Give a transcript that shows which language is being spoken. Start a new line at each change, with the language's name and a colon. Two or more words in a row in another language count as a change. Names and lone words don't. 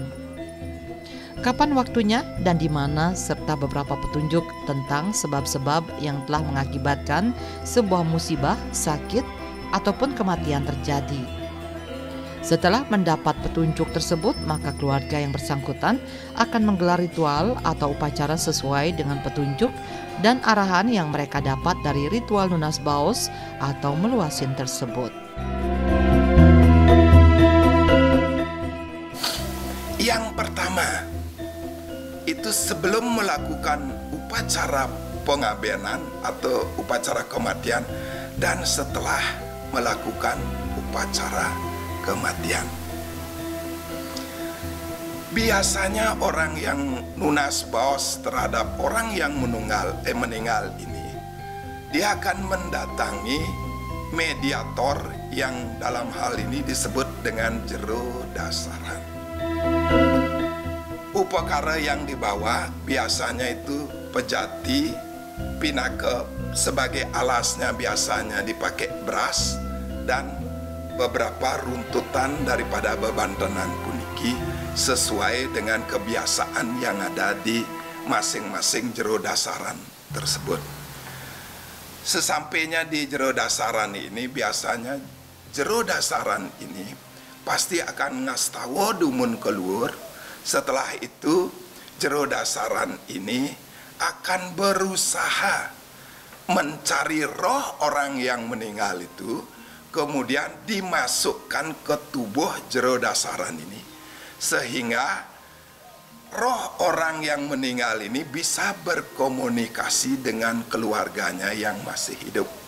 Indonesian: Kapan waktunya dan di mana serta beberapa petunjuk tentang sebab-sebab yang telah mengakibatkan sebuah musibah, sakit, ataupun kematian terjadi. Setelah mendapat petunjuk tersebut, maka keluarga yang bersangkutan akan menggelar ritual atau upacara sesuai dengan petunjuk dan arahan yang mereka dapat dari ritual
Balinese: nunas baos
Indonesian: atau meluasin tersebut. Yang pertama, itu sebelum melakukan upacara pengabenan atau upacara kematian dan setelah melakukan upacara kematian. Biasanya orang yang
Balinese: nunas baos
Indonesian: terhadap orang yang meninggal ini, dia akan mendatangi mediator yang dalam hal ini disebut dengan jero dasaran. Upakara yang dibawa biasanya itu pejati, pinaka, sebagai alasnya biasanya dipakai beras dan beberapa runtutan daripada
Balinese: bebantenan puniki
Indonesian: sesuai dengan kebiasaan yang ada di masing-masing jero dasaran tersebut. Sesampainya di jero dasaran ini, biasanya jero dasaran ini pasti akan
Balinese: ngastawa dumun
Indonesian: keluar. Setelah itu jero dasaran ini akan berusaha mencari roh orang yang meninggal itu, kemudian dimasukkan ke tubuh jero dasaran ini sehingga roh orang yang meninggal ini bisa berkomunikasi dengan keluarganya yang masih hidup.